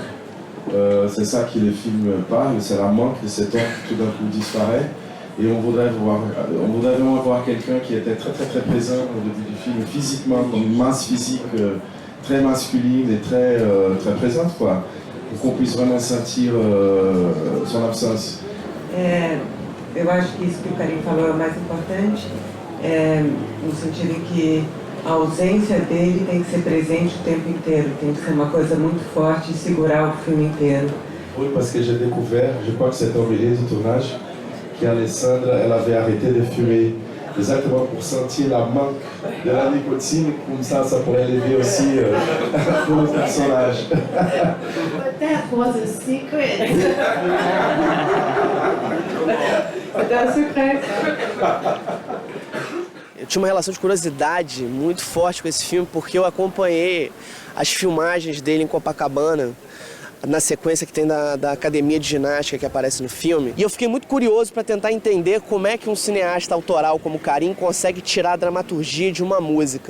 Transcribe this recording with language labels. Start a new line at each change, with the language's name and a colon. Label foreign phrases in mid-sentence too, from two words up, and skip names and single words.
French: C'est ça que le film parle, c'est la manque de cet homme qui tout d'un coup disparaît. Et on voudrait vraiment voir quelqu'un qui était très très très présent au début du film, physiquement, comme une masse physique très masculine et très, très présente, quoi. Pour qu'on puisse vraiment sentir son absence.
Portuguese: Eu acho que isso que o Karim falou é o mais importante, no sentido que a ausência dele tem que ser presente o tempo inteiro, tem que ser uma coisa muito forte e segurar o filme inteiro.
French: Oui, parce que j'ai découvert, je crois que c'était au milieu du tournage, qu'Alessandra, elle avait arrêté de fumer, exactement pour sentir la manque de la nicotine, comme ça pourrait l'élever aussi pour le personnage.
English: But that was a secret.
French: C'était un secret.
Portuguese: Eu tinha uma relação de curiosidade muito forte com esse filme, porque eu acompanhei as filmagens dele em Copacabana, na sequência que tem da academia de ginástica que aparece no filme. E eu fiquei muito curioso para tentar entender como é que um cineasta autoral como Karim consegue tirar a dramaturgia de uma música.